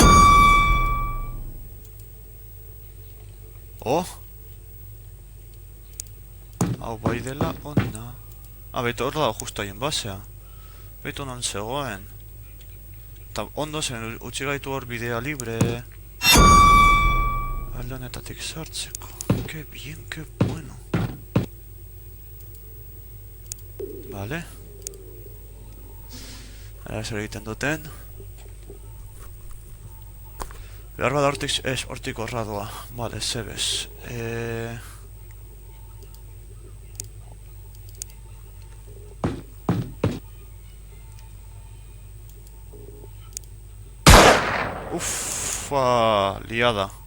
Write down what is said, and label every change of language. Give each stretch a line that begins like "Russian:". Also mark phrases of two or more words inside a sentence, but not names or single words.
Basque: Oh! Hau bai dela ona. Beto hor dago justo haien basea. Beto non zegoen. Eta ondo zen utzi gaitu hor bidea libre. Alde honetatik sartzeko.
Spanish: Que bien, que bueno. Vale.
Basque: Ara zer egiten duten. Behar bada hortik horra doa.
Spanish: Vale, zebez. Uffa, liada.